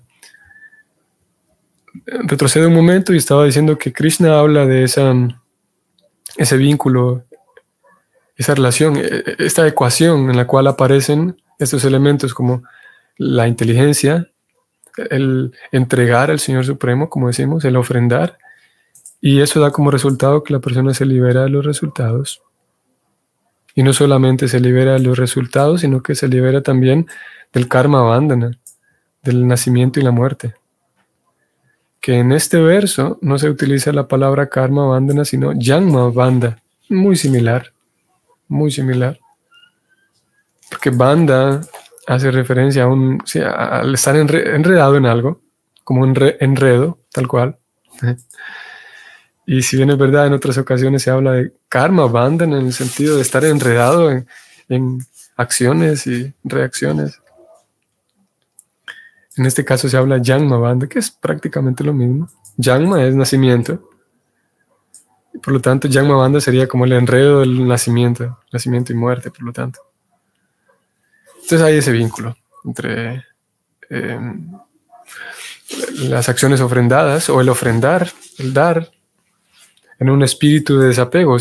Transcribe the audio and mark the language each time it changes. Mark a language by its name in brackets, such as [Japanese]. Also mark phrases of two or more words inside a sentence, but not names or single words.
[Spanish] Retrocedo un momento y estaba diciendo que Krishna habla de ese vínculo, esa relación, esta ecuación en la cual aparecen estos elementos como la inteligencia, el entregar al Señor Supremo, como decimos, el ofrendar, y eso da como resultado que la persona se libera de los resultados. Y no solamente se libera de los resultados, sino que se libera también del [Sanskrit] कर्म बन्धन, [Spanish] del nacimiento y la muerte. Que en este verso no se utiliza la palabra [Sanskrit] कर्म बन्धन, [Spanish] sino [Sanskrit] जन्म बन्ध, [Spanish] muy similar, muy similar. Porque bandha hace referencia al estar enredado en algo, como un enredo, tal cual. Y si bien es verdad, en otras ocasiones se habla de [Sanskrit] कर्म बन्धन [Spanish] en el sentido de estar enredado en acciones y reacciones. En este caso se habla [Sanskrit] जन्म बन्धन, [Spanish] que es prácticamente lo mismo. Janma es nacimiento. Y por lo tanto, [Sanskrit] जन्म बन्धन [Spanish] sería como el enredo del nacimiento y muerte, por lo tanto. Entonces hay ese vínculo entre las acciones ofrendadas o el ofrendar, el dar, en un espíritu de desapego.